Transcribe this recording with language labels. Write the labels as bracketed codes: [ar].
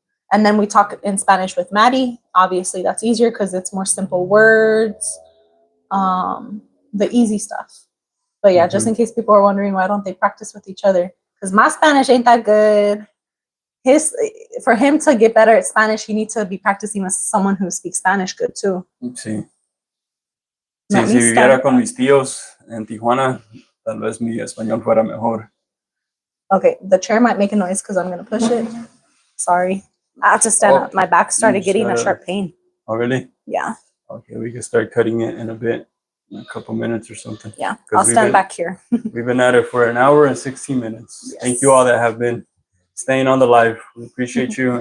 [en] And then we talk in Spanish with Maddie. Obviously, that's easier because it's more simple words, the easy stuff. But yeah, just in case people are wondering why don't they practice with each other, because my Spanish ain't that good. For him to get better at Spanish, he needs to be practicing with someone who speaks Spanish good too. [es] Sí. Sí, si viviera con mis tíos en Tijuana, tal vez mi español fuera mejor. [en] Okay, the chair might make a noise because I'm going to push it. Sorry. I have to stand up. My back started getting a sharp pain. Oh, really? Yeah. Okay, we can start cutting it in a bit, in a couple minutes or something. Yeah, I'll stand back here. We've been at it for 1 hour and 16 minutes. Yes. Thank you all that have been staying on the live. We appreciate you.